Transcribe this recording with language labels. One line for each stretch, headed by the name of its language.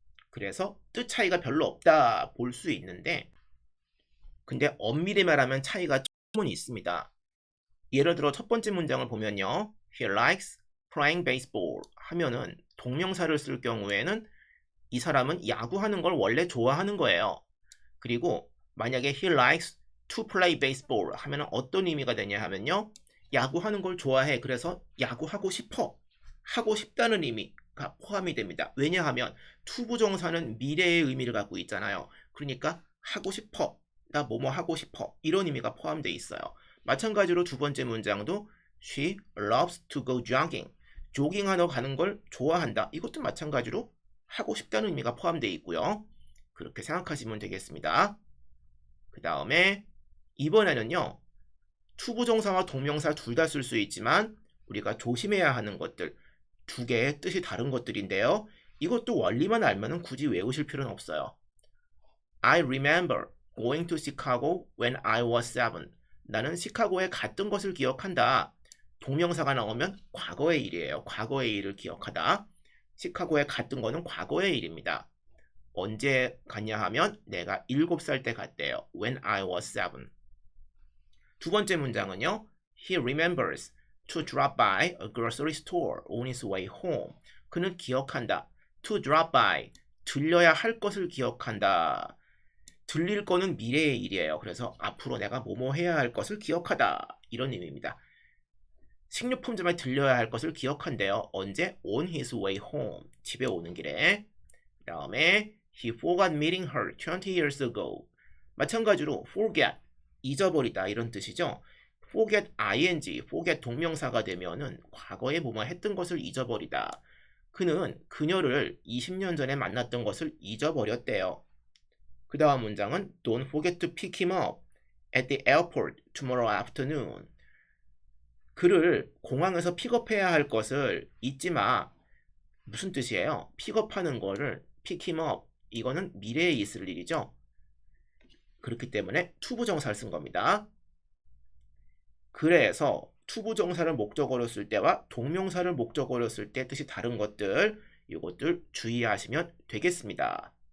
Korean: 그래서 뜻 차이가 별로 없다 볼 수 있는데 근데 엄밀히 말하면 차이가 조금은 있습니다. 예를 들어 첫 번째 문장을 보면요.
English: He likes playing baseball
Korean: 하면은 동명사를 쓸 경우에는 이 사람은 야구하는 걸 원래 좋아하는 거예요. 그리고 만약에
English: he likes to play baseball
Korean: 하면 어떤 의미가 되냐 하면요. 야구하는 걸 좋아해. 그래서 야구하고 싶어. 하고 싶다는 의미가 포함이 됩니다. 왜냐하면 투부정사는 미래의 의미를 갖고 있잖아요. 그러니까 하고 싶어. 나 뭐뭐 하고 싶어. 이런 의미가 포함되어 있어요. 마찬가지로 두 번째 문장도
English: She loves to go jogging.
Korean: 조깅하러 가는 걸 좋아한다. 이것도 마찬가지로 하고 싶다는 의미가 포함되어 있고요. 그렇게 생각하시면 되겠습니다. 그 다음에 이번에는요. 투부정사와 동명사 둘 다 쓸 수 있지만 우리가 조심해야 하는 것들 두 개의 뜻이 다른 것들인데요. 이것도 원리만 알면 굳이 외우실 필요는 없어요.
English: I remember going to Chicago when I was 7.
Korean: 나는 시카고에 갔던 것을 기억한다. 동명사가 나오면 과거의 일이에요. 과거의 일을 기억하다. 시카고에 갔던 거는 과거의 일입니다. 언제 갔냐 하면 내가 7살 때 갔대요.
English: When I was 7.
Korean: 두 번째 문장은요.
English: He remembers to drop by a grocery store on his way home.
Korean: 그는 기억한다.
English: To drop by,
Korean: 들려야 할 것을 기억한다. 들릴 거는 미래의 일이에요. 그래서 앞으로 내가 뭐뭐 해야 할 것을 기억하다. 이런 의미입니다. 식료품점에 들려야 할 것을 기억한대요. 언제?
English: On his way home.
Korean: 집에 오는 길에. 그 다음에
English: He forgot meeting her 20 years ago.
Korean: 마찬가지로 forget, 잊어버리다 이런 뜻이죠. forget ing, forget 동명사가 되면은 과거에 뭐뭐 했던 것을 잊어버리다. 그는 그녀를 20년 전에 만났던 것을 잊어버렸대요. 그 다음 문장은
English: Don't forget to pick him up at the airport tomorrow afternoon.
Korean: 그를 공항에서 픽업해야 할 것을 잊지 마. 무슨 뜻이에요? 픽업하는 거를
English: pick him up.
Korean: 이거는 미래에 있을 일이죠. 그렇기 때문에 투부정사를 쓴 겁니다. 그래서 투부정사를 목적어로 쓸 때와 동명사를 목적어로 쓸 때 뜻이 다른 것들, 이것들 주의하시면 되겠습니다.